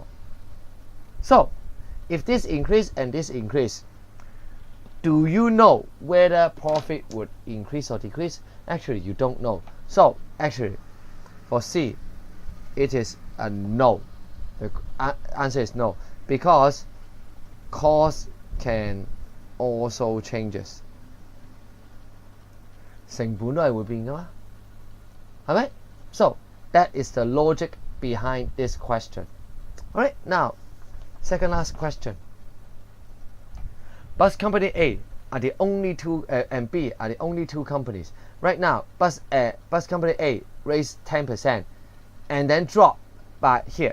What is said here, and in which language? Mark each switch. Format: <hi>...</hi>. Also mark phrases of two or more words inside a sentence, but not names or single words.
<en>So if this increase and this increase, do you know whether profit would increase or decrease? Actually, you don't know. So actually, for C, it is a no. The answer is no, because cost can also changes.</en> <yue>成本都係會變㗎嘛，係咪？</yue> <en>So that is the logic behind this question. Alright, now second last question. Bus company A are the only two and B are the only two companies. Right now, bus company A raised 10% and then drop by here.</en>